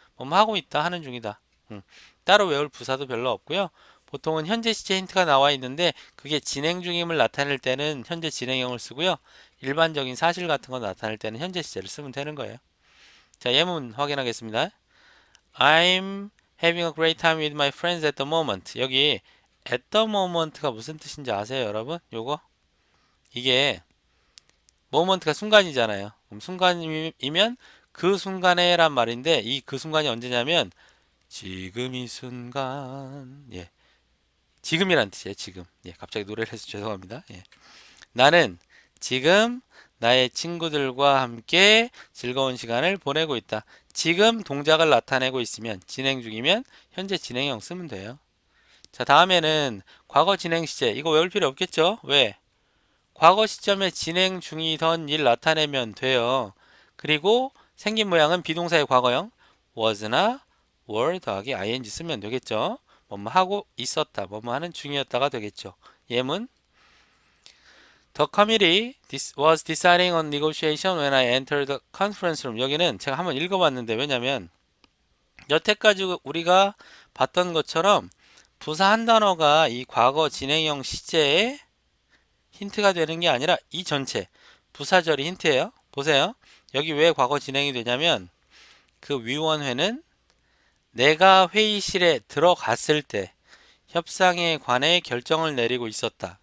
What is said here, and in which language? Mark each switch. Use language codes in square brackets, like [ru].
[ko] 뭐뭐 하고 있다, 하는 중이다. 따로 외울 부사도 별로 없고요. 보통은 현재 시제 힌트가 나와 있는데 그게 진행 중임을 나타낼 때는 현재 진행형을 쓰고요. 일반적인 사실 같은 거 나타낼 때는 현재 시제를 쓰면 되는 거예요. 자, 예문 확인하겠습니다. [en] I'm having a great time with my friends at the moment. [ko] 여기 [en] at the moment [ko] 가 무슨 뜻인지 아세요, 여러분? 요거? 이게 moment가 순간이잖아요. 그럼 순간이면 그 순간에 란 말인데 이 그 순간이 언제냐면 지금 이 순간. 예. 지금이란 뜻이에요. 지금. 예, 갑자기 노래를 해서 죄송합니다. 예. 나는 지금 나의 친구들과 함께 즐거운 시간을 보내고 있다. 지금 동작을 나타내고 있으면 진행 중이면 현재 진행형 쓰면 돼요. 자, 다음에는 과거 진행 시제. 이거 외울 필요 없겠죠? 왜? 과거 시점에 진행 중이던 일 나타내면 돼요. 그리고 생긴 모양은 비동사의 과거형 was나 were 더하기 ing 쓰면 되겠죠. 뭐뭐 하고 있었다, 뭐뭐 하는 중이었다가 되겠죠. 예문 [en] The committee was deciding on negotiation when I entered the conference room. [ko] 여기는 제가 한번 읽어봤는데 왜냐면 여태까지 우리가 봤던 것처럼 부사 한 단어가 이 과거 진행형 시제에 힌트가 되는 게 아니라 이 전체 부사절이 힌트예요. 보세요. 여기 왜 과거 진행이 되냐면 그 위원회는 내가 회의실에 들어갔을 때 협상에 관해 결정을 내리고 있었다.